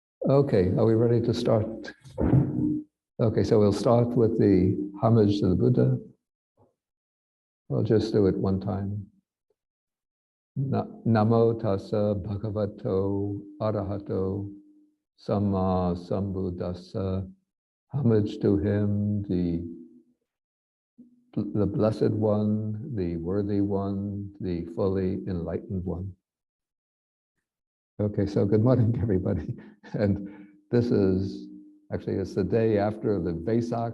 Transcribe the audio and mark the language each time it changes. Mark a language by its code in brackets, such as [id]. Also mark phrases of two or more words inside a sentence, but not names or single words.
[en] Okay, are we ready to start? Okay, so we'll start with the homage to the Buddha. We'll just do it one time. [pi] Namo tassa bhagavato arahato samma sambuddhassa. [en] Homage to him, the blessed one, the worthy one, the fully enlightened one. Okay, so good morning, everybody. And this is actually, it's the day after the Vesak.